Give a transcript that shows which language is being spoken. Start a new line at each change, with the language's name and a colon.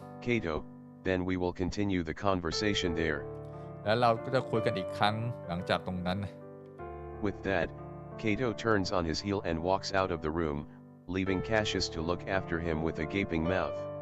English: Cato, then we will continue the conversation there.
Thai: แล้วเราก็จะคุยกันอีกครั้งหลังจากตรงนั้น
English: With that, Cato turns on his heel and walks out of the room, leaving Cassius to look after him with a gaping mouth.